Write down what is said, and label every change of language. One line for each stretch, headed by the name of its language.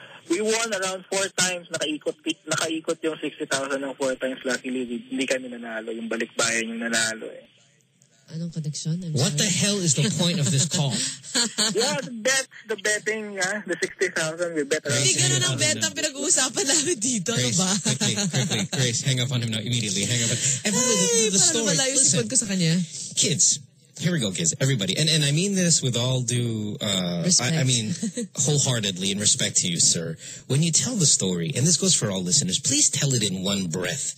English: We won around 4 times,
Filipino: nakaikot yung 60,000 ng 4 times, luckily hindi kami nanalo, yung balikbayan yung nanalo eh. Anong connection?
English: What the hell is the point of this call? Yeah, the betting, the 60,000, we bet around
Filipino: Hindi ganun ang bet ang pinag-uusapan namin dito, Grace, no ba?
English: Quickly, Grace, hang up on him now, immediately, hang up on him. Hey, the story,
Filipino: para malayo si Pod ko sa kanya.
English: Kids. Here we go, kids. Everybody. And I mean this with all due respect. I mean, wholeheartedly in respect to you, sir. When you tell the story, and this goes for all listeners, please tell it in one breath.